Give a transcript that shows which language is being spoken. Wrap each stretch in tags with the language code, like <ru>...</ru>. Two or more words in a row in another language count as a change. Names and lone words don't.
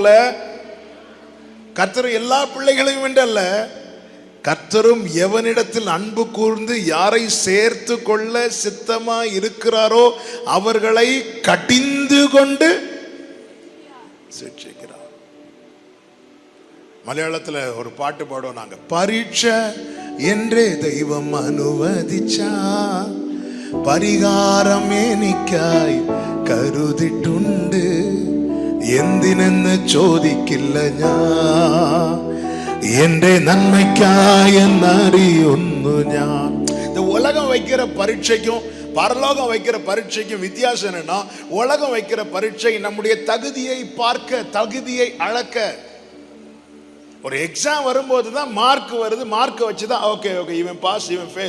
<ta>கர்த்தர் எல்லா பிள்ளைகளையும் என்றல்ல, கர்த்தரும் எவனிடத்தில் அன்பு கூர்ந்து யாரை சேர்த்து கொள்ள சித்தமாய் இருக்கிறாரோ அவர்களை கடிந்து கொண்டு சிட்சிக்கிறார். மலையாளத்தில் ஒரு பாட்டு பாடுவோம் நாங்க.</ta> <ml>പരീക്ഷ എന്റെ ദൈവം അനുവദിച്ചാൽ പരിഹാരം എനിക്കായി കരുതിട്ടുണ്ട് എന്തിനെന്ന് ചോദിക്കില്ല ഞാൻ എന്റെ നന്മയ്ക്കായി എന്നറിയുന്നു ഞാൻ.</ml> <ta>இந்த உலகம் வைக்கிற பரீட்சைக்கும் பரலோகம் வைக்கிற பரீட்சைக்கும் வித்தியாசம் என்னன்னா, உலகம் வைக்கிற பரீட்சை நம்முடைய தகுதியை பார்க்க, தகுதியை அளக்க. ஒரு எக்ஸாம் வரும்போது தான் மார்க் வருது, மார்க் வச்சுதான் ஓகே இவன் பாஸ் இவன் ஃபெயில்.</ta>